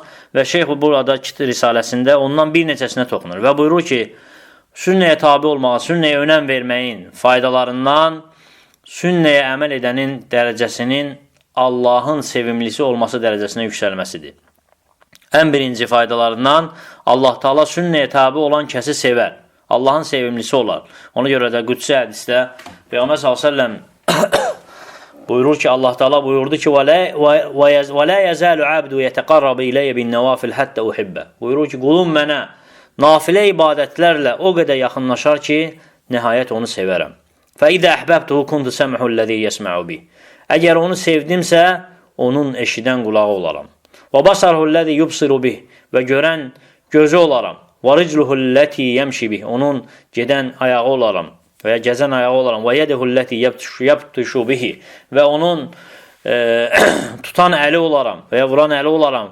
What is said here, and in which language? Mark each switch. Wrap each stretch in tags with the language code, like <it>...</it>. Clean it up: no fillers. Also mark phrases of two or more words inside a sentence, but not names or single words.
<az>Və şeyx burada risaləsində ondan bir neçəsinə toxunur və buyurur ki, sünnəyə tabi olmağa, sünnəyə önəm verməyin faydalarından sünnəyə əməl edənin dərəcəsinin Allahın sevimlisi olması dərəcəsinə yüksəlməsidir. ən birinci faydalarından Allah Taala sünnəyə tabi olan kəsi sevər. Allahın sevimlisi olar. Ona görə də Qüdsi hədisdə Peyğəmbər s.ə.v buyurur ki, Allah Taala buyurdu ki:</az> <ar>"ولا يزال عبدي يتقرب إلي بالنوافل حتى أحبه."</ar> <az>Buyurur ki, qulum mənə nafilə ibadətlərlə o qədər yaxınlaşar ki, nəhayət onu sevərəm.</az> <ar>فإذا أحببته كنت سمعه الذي يسمع به.</ar> <az>Əgər onu sevdimsə, onun eşidən qulağı olaram.</az> <ar>وبصره الذي يبصر به.</ar> <az>Və görən gözü olaram.</az> <ar>ورجله التي يمشي بها.</ar> <az>Onun gedən ayağı olaram və ya gəzən ayağı olaram.</az> <ar>ويده التي يبطش بها.</ar> <az>Və onun tutan əli olaram və ya vuran əli olaram.</az>